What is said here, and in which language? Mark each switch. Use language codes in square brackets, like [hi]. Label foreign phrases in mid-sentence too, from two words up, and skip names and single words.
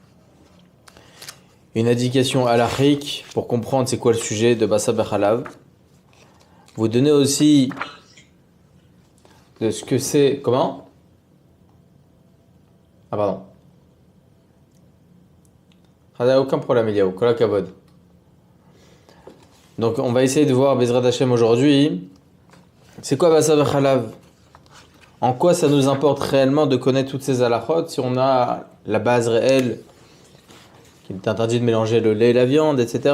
[fr] Une indication halachique pour comprendre c'est quoi le sujet de [he] בשר בחלב. [fr] Vous donner aussi de ce que c'est. Comment? Ah, pardon. Aucun problème, [he] Eliyahu. כל הכבוד. [fr] Donc, on va essayer de voir [he] בעזרת השם [fr] aujourd'hui. C'est quoi [he] בשר בחלב? [fr] En quoi ça nous importe réellement de connaître toutes ces halachot si on a la base réelle qu'il est interdit de mélanger le lait et la viande, etc.